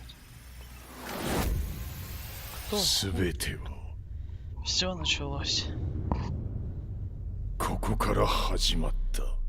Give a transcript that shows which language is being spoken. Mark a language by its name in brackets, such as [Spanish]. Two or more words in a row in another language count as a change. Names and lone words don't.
[Russian] Кто? Все началось. [Japanese] ここから始まった。